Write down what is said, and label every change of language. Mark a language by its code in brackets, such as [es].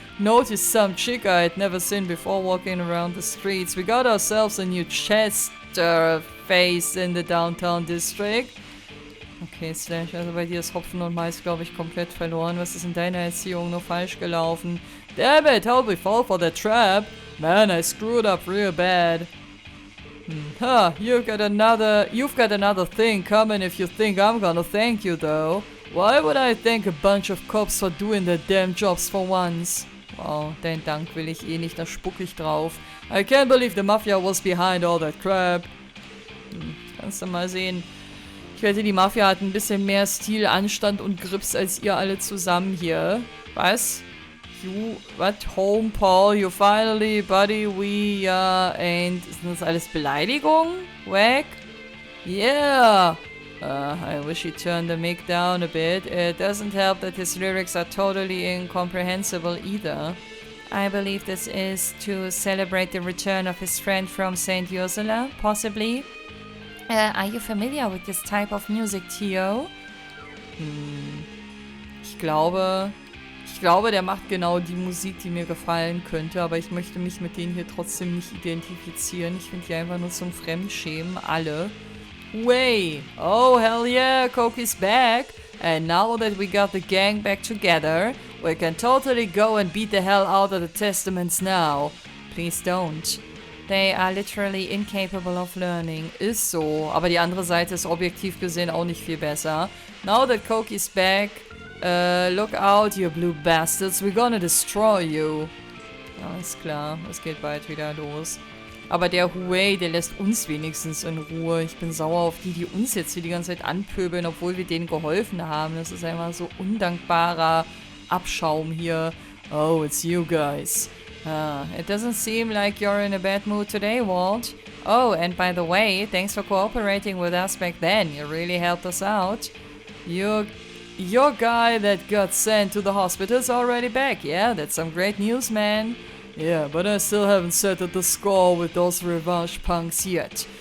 [en] Notice some chick I'd never seen before walking around the streets. We got ourselves a new Chester face in the downtown district. [de] Okay, Slash, also bei dir ist Hopfen und Mais, glaube ich, komplett verloren. Was ist in deiner Erziehung nur falsch gelaufen? [en] Damn it, how'd we fall for that trap? Man, I screwed up real bad. You've got another thing coming if you think I'm gonna thank you, though. Why would I thank a bunch of cops for doing their damn jobs for once? [de] Wow, dein Dank will ich eh nicht, da spuck ich drauf. [en] I can't believe the Mafia was behind all that crap. [de] Kannst du mal sehen. Ich wette, die Mafia hat ein bisschen mehr Stil, Anstand und Grips als ihr alle zusammen hier. Was? What? [en] Home, Paul, you finally, buddy, we, ain't... [de] Sind das alles Beleidigungen? [en] Wack? Yeah! I wish he turned the mic down a bit. It doesn't help that his lyrics are totally incomprehensible either. I believe this is to celebrate the return of his friend from St. Ursula, possibly. Are you familiar with this type of music, Theo? [de] Ich glaube, der macht genau die Musik, die mir gefallen könnte, aber ich möchte mich mit denen hier trotzdem nicht identifizieren. Ich finde die einfach nur zum Fremdschämen, alle. [en] Way! Oh, hell yeah, Koki's back! And now that we got the gang back together, we can totally go and beat the hell out of the Testaments now. Please don't. They are literally incapable of learning. [de] Ist so, aber die andere Seite ist objektiv gesehen auch nicht viel besser. [en] Now that Koki's back, look out, you blue bastards, we're gonna destroy you. [de] Alles klar, es geht bald wieder los. Aber der Huey, der lässt uns wenigstens in Ruhe. Ich bin sauer auf die uns jetzt hier die ganze Zeit anpöbeln, obwohl wir denen geholfen haben. Das ist einfach so undankbarer Abschaum hier. [en] Oh, it's you guys. It doesn't seem like you're in a bad mood today, Walt. Oh, and by the way, thanks for cooperating with us back then. You really helped us out. You your guy that got sent to the hospital's already back. Yeah, that's some great news, man. Yeah, but I still haven't settled the score with those revenge punks yet.